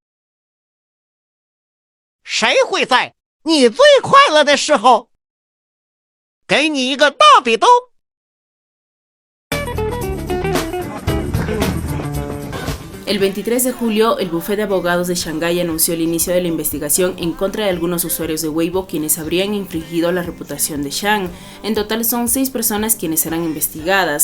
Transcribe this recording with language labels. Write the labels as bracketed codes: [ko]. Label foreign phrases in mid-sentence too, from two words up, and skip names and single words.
[zh] 谁会在你最快乐的时候给你一个大比兜？ [es] El 23 de julio, el bufete de abogados de Shanghái anunció el inicio de la investigación en contra de algunos usuarios de Weibo quienes habrían infringido la reputación de Shang. En total son 6 personas quienes serán investigadas.